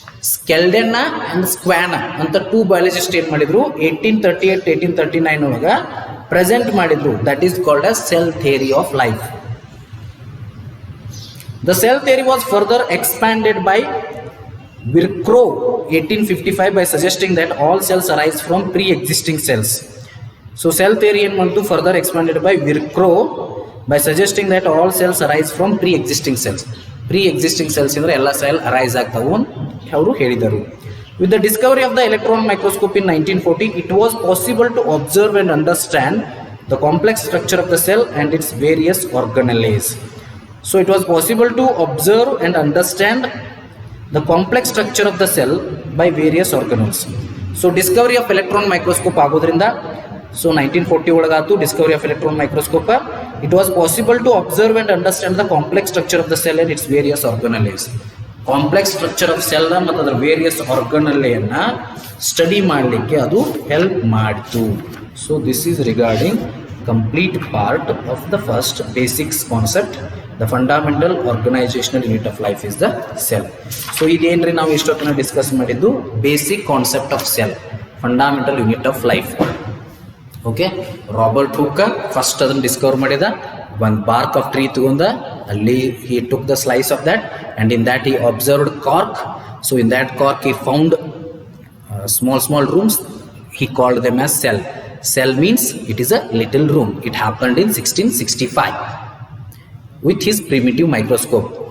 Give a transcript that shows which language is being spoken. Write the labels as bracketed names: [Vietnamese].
[Kannada] Skeldon and Swan ಅಂತ two biologist ಏನ್ ಮಾಡಿದ್ರು 1838-1839 ಒಳಗ ಪ್ರೆಸೆಂಟ್ ಮಾಡಿದ್ರು. [English] That is called as cell theory of life. The cell theory was further expanded by Virchow 1855 by suggesting that all cells arise from pre-existing cells. So cell theory [Kannada] ಏನು ಮಾಡಿತು, [English] further expanded by Virchow by suggesting that all cells arise from pre-existing cells. [Kannada] Pre-existing cells ಅಂದ್ರೆ ಎಲ್ಲ cell arise ಆಗ್ತಾವು ಅವರು ಹೇಳಿದರು. [English] With the discovery of the electron microscope in 1940, it was possible to observe and understand the complex structure of the cell and its various organelles. So it was possible to observe and understand the complex structure of the cell by various organelles. So discovery of electron microscope ಆಗೋದ್ರಿಂದ, so 1940 ಒಳಗಾತು discovery of electron microscope. It was possible to observe and understand the complex structure of the cell and its various organelles. [Kannada] Complex structure of cell ಮತ್ತು ಅದರ various organelleಯನ್ನ study ಮಾಡಲಿಕ್ಕೆ ಅದು help ಮಾಡಿತು. [English] So this is regarding complete part of the first basics concept. The fundamental organizational unit of life is the cell. [Kannada] So ಇದೇನ್ರಿ ನಾವು ಇಷ್ಟೊತ್ತನ discuss ಮಾಡಿದ್ದು [English] Basic concept of cell, fundamental unit of life. [Kannada] Okay, Robert Hooke first ಅದನ್ನು Discover ಮಾಡಿದ. ಒಂದು bark of tree ತಗೊಂಡ, ಅಲ್ಲಿ [English] he took the slice of that and in that he observed cork. So in that cork he found small rooms. He called them as cell. Cell means it is a little room. It happened in 1665 with his primitive microscope.